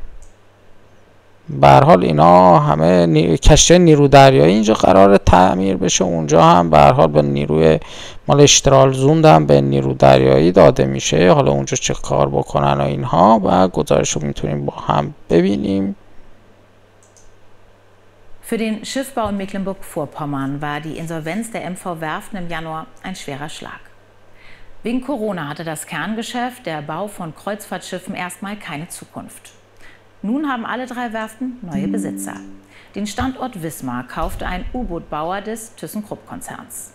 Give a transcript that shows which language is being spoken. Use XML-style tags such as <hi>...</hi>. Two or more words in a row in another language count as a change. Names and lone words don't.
<fa>به هر حال اینا همه کشتی نیرو دریایی اینجا قرار تعمیر بشه، اونجا هم به هر حال به نیروی مال اشترالزوندم به نیرو دریایی داده میشه. حالا اونجا چه کار بکنن و اینها و گزارش رو میتونیم با هم ببینیم.</fa> <de>Für den Schiffbau in Mecklenburg-Vorpommern war die Insolvenz der MV Werften im Januar ein schwerer Schlag. Wegen Corona hatte das Kerngeschäft, der Bau von Kreuzfahrtschiffen, erstmal keine Zukunft. Nun haben alle 3 Werften neue Besitzer. Den Standort Wismar kaufte ein U-Boot-Bauer des ThyssenKrupp-Konzerns.</de>